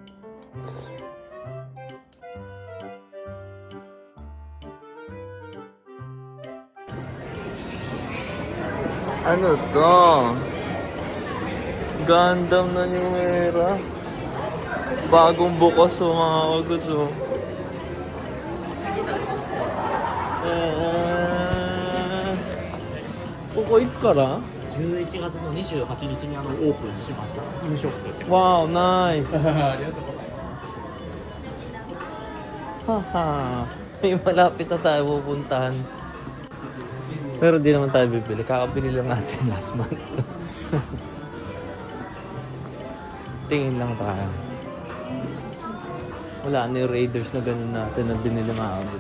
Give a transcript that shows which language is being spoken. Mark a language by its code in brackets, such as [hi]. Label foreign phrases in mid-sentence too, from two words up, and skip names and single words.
[tl] Ano to? Gundam na New Era. Bagong bukas o mga kaguts o. [ja] いつから 11月の28日にオープンしました。ニューショップって。 [en] Wow, nice. [ja] ありがとうございます。 Haha. [tl] May malapit na tayo pupuntahan. Pero di naman tayo bibili. Kakabili lang natin [en] last month. [tl] Tingin lang tayo. Wala na yung Raiders na ganun natin na binili mga abos.